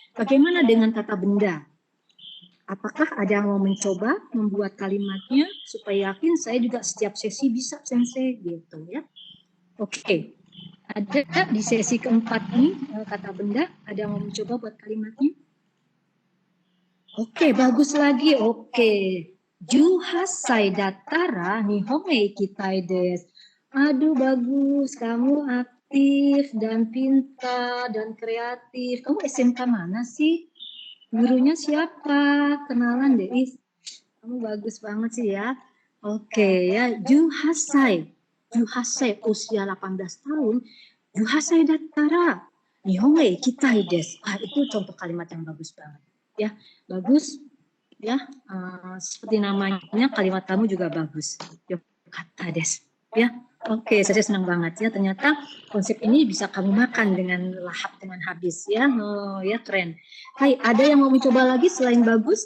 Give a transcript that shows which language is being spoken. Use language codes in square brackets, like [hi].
[id] Bagaimana dengan kata benda? Apakah ada yang mau mencoba membuat kalimatnya supaya yakin saya juga setiap sesi bisa sensei gitu ya. Oke, ada di sesi keempat ini kata benda, ada yang mau mencoba buat kalimatnya? Oke, bagus lagi. Oke. [ja] 18 歳だったら日本へ行きたいです. [id] Aduh bagus, kamu aktif dan pintar dan kreatif. Kamu SMK mana sih? Gurunya siapa? Kenalan deh. Kamu bagus banget sih ya. Oke ya, 18 歳.18 歳, usia 18 tahun. [ja] 18 歳だったら日本へ行きたいです. [id] Itu contoh kalimat yang bagus banget. Ya, bagus. Ya, seperti namanya kalimat kamu juga bagus. [ja] Yokata desu. [id] Ya, oke, saya senang banget ya. Ternyata konsep ini bisa kamu makan dengan lahap, dengan habis ya. Oh ya, keren. Hai, ada yang mau mencoba lagi selain bagus?